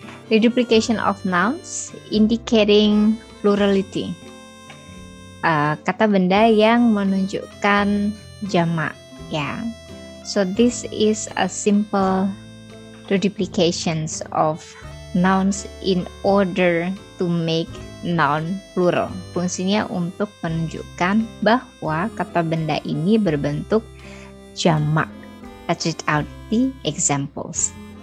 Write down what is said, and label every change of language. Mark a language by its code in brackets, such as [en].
[en] Reduplication of nouns indicating plurality. [id] Kata benda yang menunjukkan jamak ya. [en] So this is a simple reduplications of nouns in order to make noun plural. [id] Fungsinya untuk menunjukkan bahwa kata benda ini berbentuk jamak. [en] Let's read out the examples.